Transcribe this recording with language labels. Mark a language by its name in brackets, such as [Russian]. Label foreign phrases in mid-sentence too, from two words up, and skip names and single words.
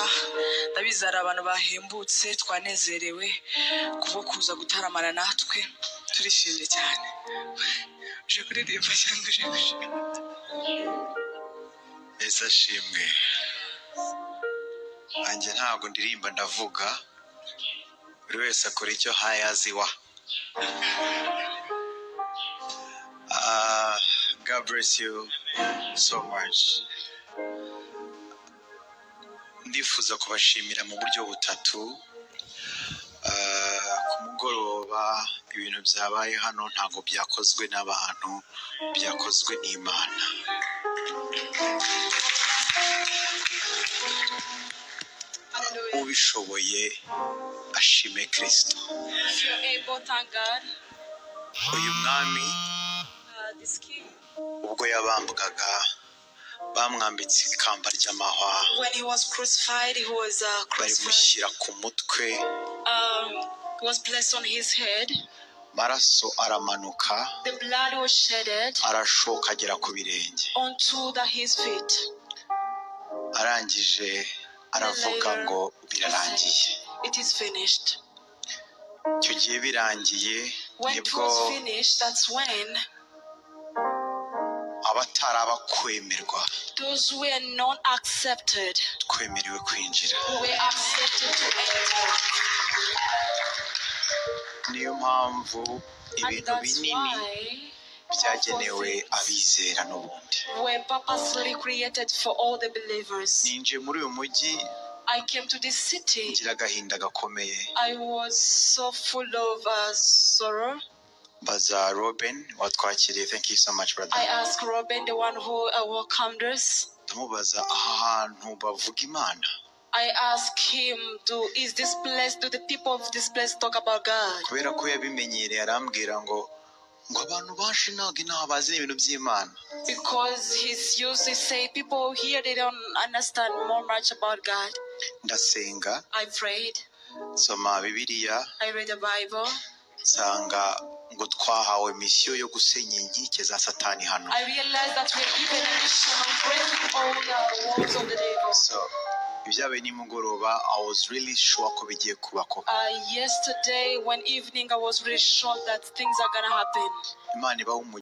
[Kinyarwanda] Ndabizi hari abantu bahembutse, twanezerewe kubwo kuza gutaramana natwe, turishimye cyane. Uje kuririmba cyangwa uje gushima? Ese ashimwe. Anjye ntabwo ndirimba ndavuga, buri wese akora icyo hayaziwa. [English] God bless you so much. [Kinyarwanda] Ndifuza kubashimira mu buryo butatu. Ku mugoroba ibintu byabaye hano ntabwo byakozwe n'abantu, byakozwe n'Imana. Ubishoboye ashime Kristo. Uyu mwami ubwo yabambwaga bamwambitse ikamba ry'amahwa, barimushyira ku mutwe, [English] was placed on his head. [Kinyarwanda] maraso aramanuka, [English] The blood was shedded [Kinyarwanda] arashoka agera ku birenge. [English] onto his feet. [Kinyarwanda] Arangije aravuga ngo birarangiye. [English] It is finished. [Kinyarwanda] Icyo gihe birangiye [English] When it [Kinyarwanda] nibwo [English] was finished, that's when [Kinyarwanda] abatarabakwemera [English] those who were not accepted [Kinyarwanda] twemerewe kwinjira. [English] were accepted to enter. [Kinyarwanda] Niyo mpamvu [English] And [Kinyarwanda] ibintu [English] that's [Kinyarwanda] binini [English] why [Kinyarwanda] byagenewe abizera n'ubundi. [English] were purposely created for all the believers. [Kinyarwanda] Ninjiye muri uyu mujyi [English] I came to this city. [Kinyarwanda] ngira agahinda gakomeye. [English] I was so full of sorrow. [Kinyarwanda] Baza Robin watwakiriye, [English] thank you so much brother. I asked Robin, the one who welcomed us. [Kinyarwanda] Ndamubaza ahantu bavuga Imana. [English] I asked him, is this place, do the people of this place talk about God? [Kinyarwanda] Kubera ko yabimenyereye arambwira ngo abantu baje ntabwo inaha bazi ibintu by'Imana. [English] Because he's used to say people here, they don't understand more much about God. [Kinyarwanda] Ndasenga. [English] I prayed. [Kinyarwanda] Soma Bibiliya. [English] I read the Bible. [Kinyarwanda] nsanga ngo twahawe misiyo yo gusenya inkike za satani hano. [English] I realized that we are given a mission of breaking all the walls of the devil. [Kinyarwanda] So ibyabaye nimugoroba, [English] I was really sure [Kinyarwanda] ko bigiye kuba koko. [English] Yesterday when evening I was really sure that things are gonna happen. [Kinyarwanda] Imana ibahe